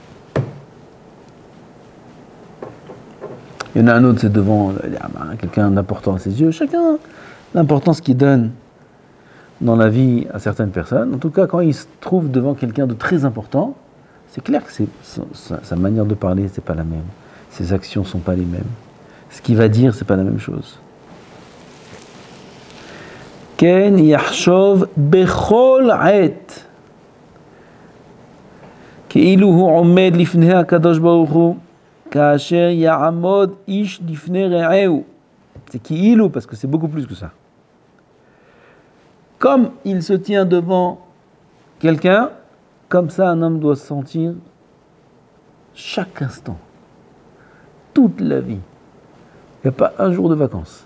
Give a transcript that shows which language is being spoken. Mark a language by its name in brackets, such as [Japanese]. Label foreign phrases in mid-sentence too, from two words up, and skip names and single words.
[French] Il y en a un autre, c'est devant quelqu'un d'important à ses yeux. Chacun, l'importance qu'il donne dans la vie à certaines personnes. En tout cas, quand il se trouve devant quelqu'un de très important, c'est clair que sa manière de parler, c'est pas la même. ses actions ne sont pas les mêmes. Ce qu'il va dire, ce n'est pas la même chose. [Hebrew] כן יחשוב בכל עת, כאילו הוא עומד לפני הקדוש ברוך הוא, כאשר יעמוד איש לפני רעהו. [French] C'est כאילו, parce que c'est beaucoup plus que ça. Comme il se tient devant quelqu'un, comme ça un homme doit se sentir chaque instant, toute la vie. Il n'y a pas un jour de vacances.